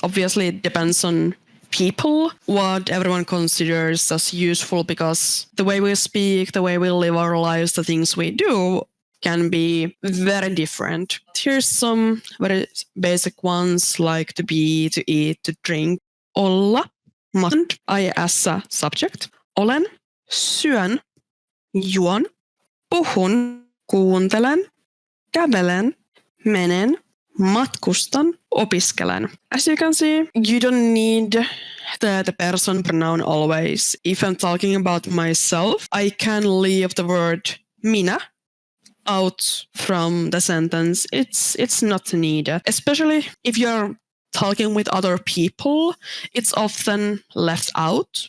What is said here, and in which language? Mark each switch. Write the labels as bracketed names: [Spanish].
[English] Obviously, it depends on people, what everyone considers as useful, because the way we speak, the way we live our lives, the things we do can be very different. Here's some very basic ones, like to be, to eat, to drink. Olla, must, I as a subject. [Finnish] Olen, syön, juon, puhun, kuuntelen, kävelen, menen, matkustan, opiskelen. [English] As you can see, you don't need the person pronoun always. If I'm talking about myself, I can leave the word minä out from the sentence. It's not needed. Especially if you're talking with other people, it's often left out.